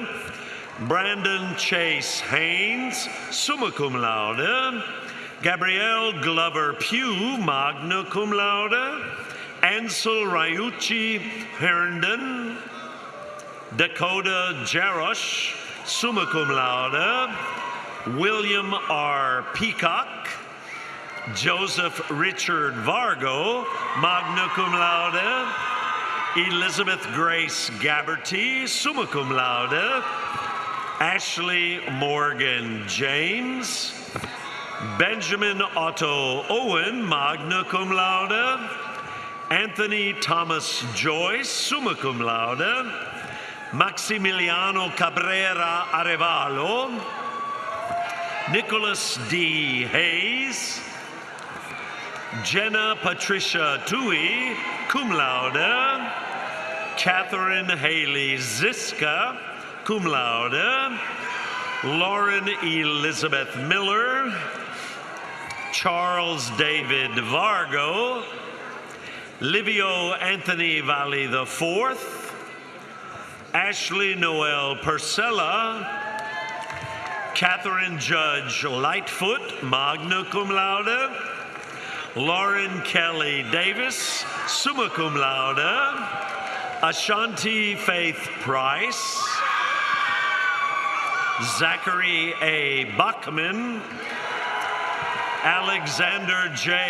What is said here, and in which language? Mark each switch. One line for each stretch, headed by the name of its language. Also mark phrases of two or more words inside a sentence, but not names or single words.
English: Brandon Chase Haynes,
Latin: summa cum laude.
English: Gabrielle Glover Pugh,
Latin: magna cum laude.
English: Ansel Ryuchi Herndon. Dakota Jarosh,
Latin: summa cum laude.
English: William R. Peacock. Joseph Richard Vargo,
Latin: magna cum laude.
English: Elizabeth Grace Gabberty,
Latin: summa cum laude.
English: Ashley Morgan James. Benjamin Otto Owen,
Latin: magna cum laude.
English: Anthony Thomas Joyce,
Latin: summa cum laude.
English: Maximiliano Cabrera Arevalo. Nicholas D. Hayes. Jenna Patricia Tui,
Latin: cum laude.
English: Catherine Haley Ziska,
Latin: cum laude.
English: Lauren Elizabeth Miller. Charles David Vargo. Livio Anthony Valley IV. Ashley Noel Purcella. Catherine Judge Lightfoot,
Latin: magna cum laude.
English: Lauren Kelly Davis,
Latin: summa cum laude.
English: Ashanti Faith Price. Zachary A. Bachman. Alexander J.